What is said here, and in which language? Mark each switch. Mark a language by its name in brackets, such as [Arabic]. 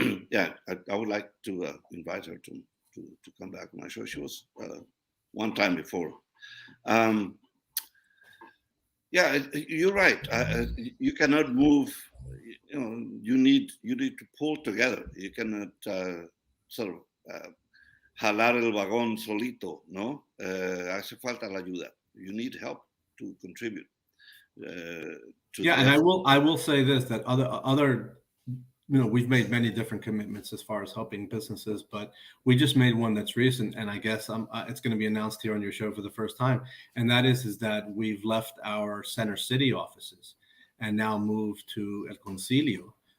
[English] Yeah, I would like to invite her to come back on my show. She was one time before. Yeah, you're right. You cannot move. You need to pull together. You cannot sort of [Spanish] jalar el vagón solito, ¿no? Hace falta la ayuda. [English] You need help to contribute. Yeah, and I will say this, that other we've made many different commitments as far as helping businesses, but we just made one that's recent, and I guess it's going to be announced here on your show for the first time, and that is that we've left our Center City offices and now moved to El Concilio.